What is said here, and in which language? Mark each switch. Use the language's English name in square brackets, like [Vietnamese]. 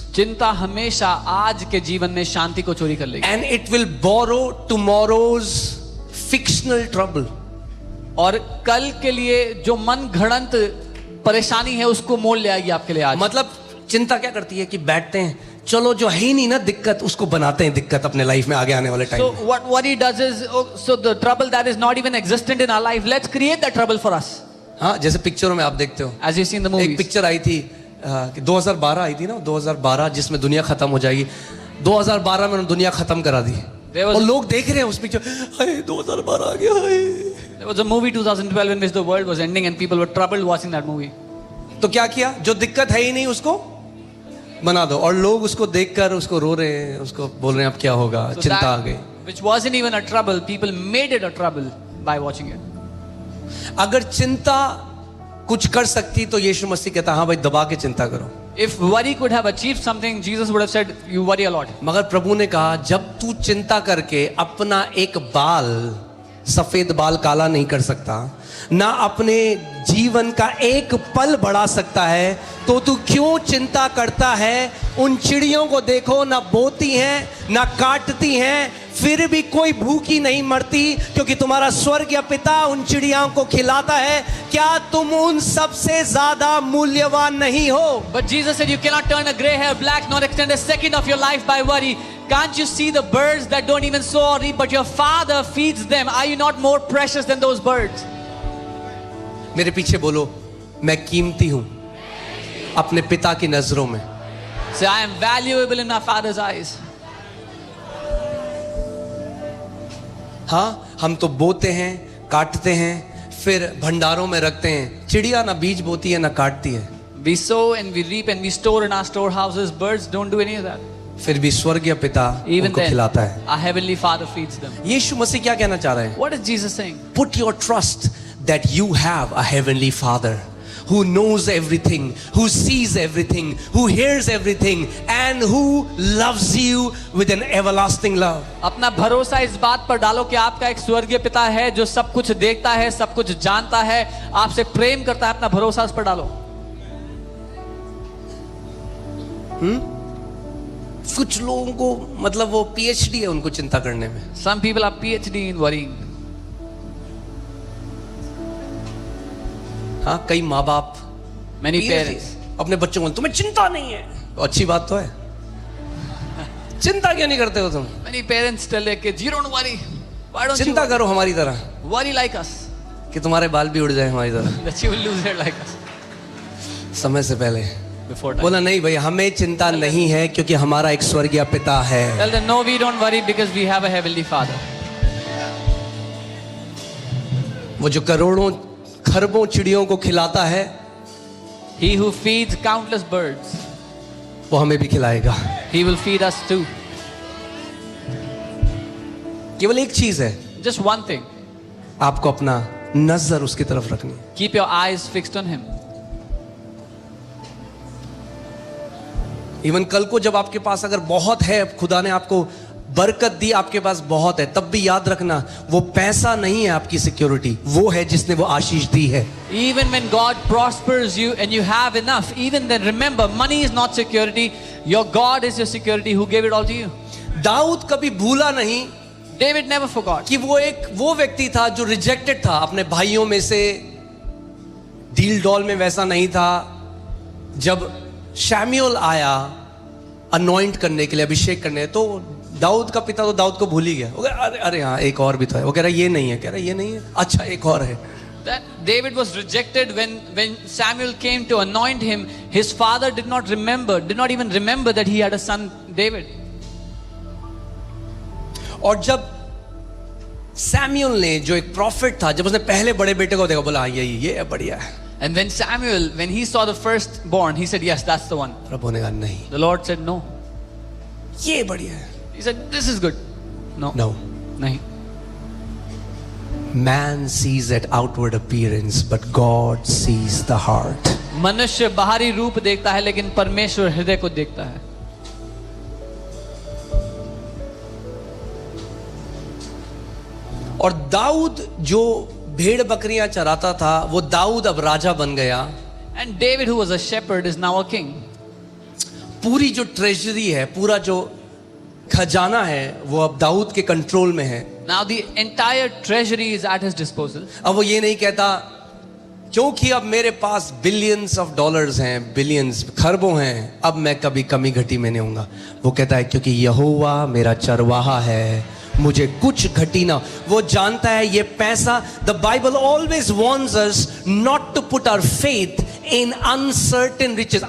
[Hindi] चिंता हमेशा आज के जीवन में शांति को चोरी कर लेगी. [English] And it will borrow tomorrow's fictional trouble. [Hindi] और कल के लिए जो मन घड़ंत परेशानी है उसको मोल ले आएगी आपके लिए आज. मतलब चिंता क्या करती है कि बैठते हैं, चलो जो है ही नहीं ना दिक्कत, उसको बनाते हैं दिक्कत अपने लाइफ में आगे आने वाले टाइम [English] So [Hindi] में. [English] what worry does is, so the trouble that is not even existent in our life, let's create that trouble for us. [Hindi] हाँ, जैसे पिक्चरों में आप देखते हो, [English] As you see in the [Hindi] एक [English] movies. [Hindi] पिक्चर आई थी कि 2012 आई थी ना, 2012 जिसमें दुनिया खत्म हो जाएगी. 2012 में उन्होंने दुनिया खत्म करा दी [English] There was [Hindi] और [English] a- [Hindi] लोग देख रहे हैं उस पिक्चर, हाय 2012 आ गया, हाय. [English] There was a movie 2012 in which the world was ending and people were troubled watching that movie. [Hindi] तो क्या किया, जो दिक्कत है ही नहीं उसको बना दो, और लोग उसको देखकर उसको रो रहे हैं, उसको बोल रहे हैं अब क्या होगा, [English] So [Hindi] चिंता आ [English] that, [Hindi] गई. [English] which wasn't even a trouble, people made it a trouble by watching it. [Hindi] अगर चिंता कुछ कर सकती तो यीशु मसीह कहता हाँ भाई दबा के चिंता करो। [English] If worry could have achieved something, Jesus would have said, you worry a lot. [Hindi] मगर प्रभु ने कहा जब तू चिंता करके अपना एक बाल, सफेद बाल काला नहीं कर सकता, ना अपने जीवन का एक पल बढ़ा सकता है, तो तू क्यों चिंता करता है? उन चिड़ियों को देखो, ना बोती हैं ना काटती हैं, फिर भी कोई भूखी नहीं मरती, क्योंकि तुम्हारा स्वर्गीय पिता उन चिड़ियों को खिलाता है। क्या तुम उन सबसे ज्यादा मूल्यवान नहीं हो? [English] But Jesus said, you cannot turn a gray hair black nor extend a second of your life by worry. Can't you see the birds that don't even sow or reap, but your Father feeds them? Are you not more precious than those birds? [Hindi] मेरे पीछे बोलो, मैं कीमती हूं अपने पिता की नजरों में। [English] Say, I am valuable in my Father's eyes. [Hindi] हाँ, हम तो बोते हैं, काटते हैं, फिर भंडारों में रखते हैं। चिड़िया ना बीज बोती है ना काटती है, [English] We sow and we reap and we store in our storehouses. Birds don't do any of that. [Hindi] फिर भी स्वर्गीय पिता [English] Even [Hindi] उनको [English] then, [Hindi] खिलाता है। [English] our heavenly Father feeds them. [Hindi] यीशु मसीह क्या कहना चाह रहे हैं? [English] What is Jesus saying? Put your trust that you have a heavenly Father who knows everything, who sees everything, who hears everything, and who loves you with an everlasting love. [Hindi] अपना भरोसा इस बात पर डालो कि आपका एक स्वर्गीय पिता है जो सब कुछ देखता है, सब कुछ जानता है, आपसे प्रेम करता है। अपना भरोसा उस पर डालो। कुछ लोगों को मतलब वो PhD है उनको चिंता करने में। [English] Some people are PhD in worrying. [Hindi] हाँ, कई माँ बाप [English] Many PhD parents. [Hindi] अपने बच्चों को तुम्हें चिंता नहीं है, तो अच्छी बात तो है। चिंता क्यों नहीं करते हो तुम? [English] Many parents tell their kids, you don't worry. Why don't you [Hindi] चिंता करो हमारी तरह [English] worry like us? [Hindi] कि तुम्हारे बाल भी उड़ जाए हमारी तरह [English] That you will lose hair like us. [Hindi] समय से पहले। [English] Before time. [Hindi] बोला नहीं भाई, हमें चिंता नहीं है क्योंकि हमारा एक स्वर्गीय पिता है। [English] Tell them, no, we don't worry because we have a heavenly Father. [Hindi] वो जो करोड़ों खरबों चिड़ियों को खिलाता है, [English] He who feeds countless birds, [Hindi] वो हमें भी खिलाएगा। [English] He will feed us too. [Hindi] केवल एक चीज है, [English] Just one thing. [Hindi] आपको अपना नजर उसकी तरफ रखनी है। [English] Keep your eyes fixed on Him. [Hindi] Even कल को जब आपके पास अगर बहुत है, खुदा ने आपको बरकत दी, आपके पास बहुत है, तब भी याद रखना वो पैसा नहीं है आपकी सिक्योरिटी, वो है जिसने वो आशीष दी है। [English] Even when God prospers you and you have enough, even then remember, money is not security. Your God is your security who gave it all to you. [Hindi] Dawood कभी भूला नहीं [English] David never forgot. [Hindi] कि वो व्यक्ति था जो रिजेक्टेड था अपने भाइयों में से। डील डॉल में वैसा नहीं था। जब शैम्यूएल आया अनॉइंट करने के लिए, अभिषेक करने, तो दाऊद का पिता तो दाऊद को भूल ही गया। वो कह रहा, अरे हाँ एक और भी तो है। वो कह रहा ये नहीं है, कह रहा ये नहीं है, अच्छा एक और है। [English] That David was rejected when Samuel came to anoint him. His father did not even remember that he had a son David. [Hindi] और जब सैमुएल ने, जो एक प्रॉफिट था, जब उसने पहले बड़े बेटे को देखा, बोला हाँ ये बढ़िया है। [English] And when Samuel, when he saw the firstborn, he said, yes, that's the one. [Hindi] प्रभु ने कहा नहीं, [English] The Lord said, no. [Hindi] ये बढ़िया है। [English] He said, this is good. No. No. [Hindi] Nahi. [English] Man sees at outward appearance, but God sees the heart. [Hindi] मनुष्य बाहरी रूप देखता है, लेकिन परमेश्वर हृदय को देखता है। और दाऊद जो भेड़ बकरियां चराता था, वो दाऊद अब राजा बन गया। [English] And David, who was a shepherd, is now a king. [Hindi] पूरी जो ट्रेजरी है, पूरा जो खजाना है, वो अब दाऊद के कंट्रोल में है। [English] Now the entire treasury is at his disposal. [Hindi] अब वो ये नहीं कहता क्योंकि अब मेरे पास बिलियंस ऑफ डॉलर्स हैं, बिलियंस खरबों हैं, अब मैं कभी कमी घटी में नहीं होऊंगा। वो कहता है क्योंकि यहोवा मेरा चरवाहा है, मुझे कुछ घटी ना। वो जानता है ये पैसा, [English] The Bible always warns us not to put our faith in uncertain riches.